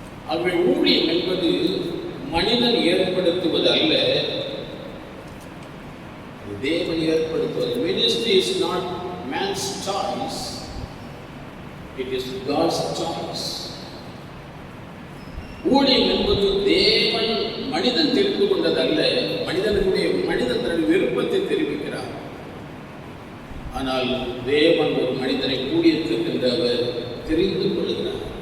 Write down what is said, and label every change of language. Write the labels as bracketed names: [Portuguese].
[Tamil] ஆகவே ஊழியம் என்பது மனிதன் ஏற்படுத்துவது அல்ல, தேவன் ஏற்படுத்துவது. [English] Ministry is not man's choice, it is God's choice. [Tamil] ஊழியம் என்பது தேவன் மனிதன் தெரிந்து கொண்டதல்ல, மனிதன் தன்னுடைய விருப்பத்தை தெரிவிக்கிறார். ஆனால் தேவன் ஒரு மனிதனை ஊழியத்திற்கு அவர் தெரிந்து கொள்கிறார்.